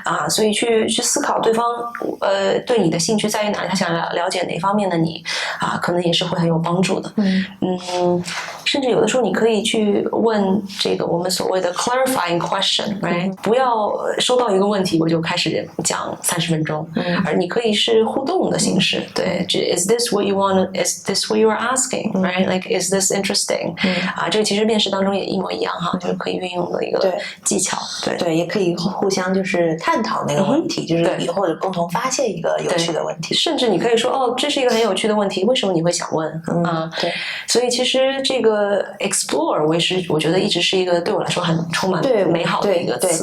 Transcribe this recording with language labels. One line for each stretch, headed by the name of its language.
Chinese: 所以去思考对方对你的兴趣在于哪里，他想了解哪方面的你可能也是会很有帮助的。甚至有的时候你可以去问这个我们所谓的
English: clarifying question， right？
Chinese: 不要收到一个问题我就开始讲30分钟，而你可以是互动的形式。
English: 对，Is this what you want? Is this what you are asking? Right? Like, is this interesting?
Chinese: 这个其实面试当中也一模一样哈，就是可以运用的一个技巧。对，也可以互相就是探讨那个问题，就是以后共同发现一个有趣的问题。甚至你可以说这是一个很有趣的问题，为什么你会想问？对。所以其实这个 explore 我觉得一直是一个对我来说很充满美好的一个词。